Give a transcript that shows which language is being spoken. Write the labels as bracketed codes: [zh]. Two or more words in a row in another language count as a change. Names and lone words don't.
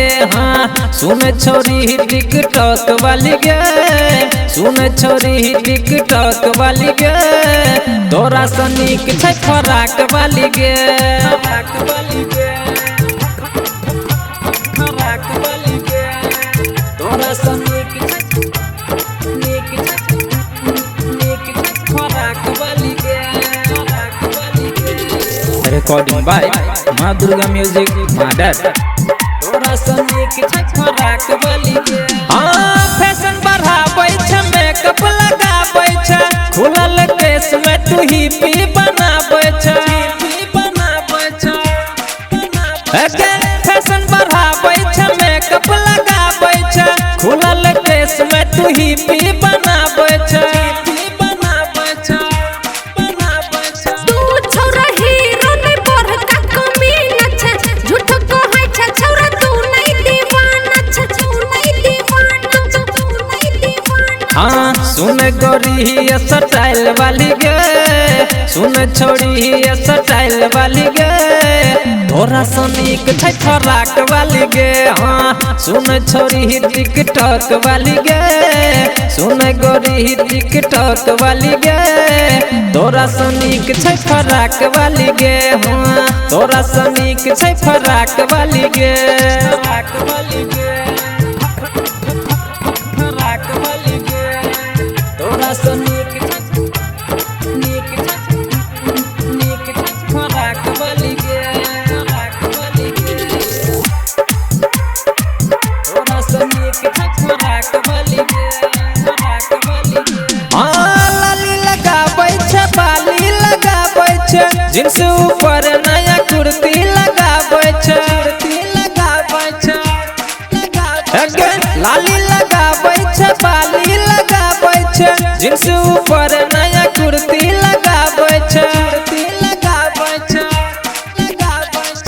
[mai] हाँ सुने छोरी टिकटॉक वाली गे, सुने छोरी टिकटॉक वाली गे, तोरा सनीक छै फराक वाली गे, फराक वाली गे, फराक वाली गे, तोरा सनीक छै, नीक छै, नीक छै फराक वाली गे, फराक वाली गे। [en] recording by Maa Durga Music Mother, [mai] तोरा सनीक छै फराक वाली गे। हाँ फैशन बढ़ाबै छै, मेकअप लगाबै छै, खुलल केस में तू ही पी बनाबै छै, बनाबै छै, फैशन बढ़ाबै छै, मेकअप लगाबै छै, खुलल केस में तू ही पी बनाबै छै, बनाबै छै, बनाबै छै। तू छौरा हीरो नै बढ़ का कमीना छै, झूठ कहै छै छौरा तू नै दीवाना छै, तू नै दीवाना छै, तू नै दीवाना। हाँ सुन गोरी स्टाइल वाली गे, सुन छोड़ी स्टाइल वाली गे, तोरा सनीक छै फराक वाली गे। हाँ सुन छोड़ी टिकटॉक वाली गे, सुन गोरी टिकटॉक वाली गे, तोरा सनीक छै फराक वाली गे। हाँ तोरा सनीक छै फराक वाली गे, फराक वाली गे, फराक वाली गे, तोरा सनीक छै, नीक छै, नीक छै फराक वाली गे, फराक वाली गे, तोरा सनीक छै फराक वाली गे, फराक वाली गे। हाँ लाली लगाबै छै, बाली लगाबै छै, जींस ऊपर नया कुर्ती लगाबै छै, कुर्ती लगाबै छै, लगाबै लाली लगाबै छै, बाली लगाबै छै, जींस ऊपर नया कुर्ती लगाबै छै, कुर्ती लगाबै छै, लगाबै छै।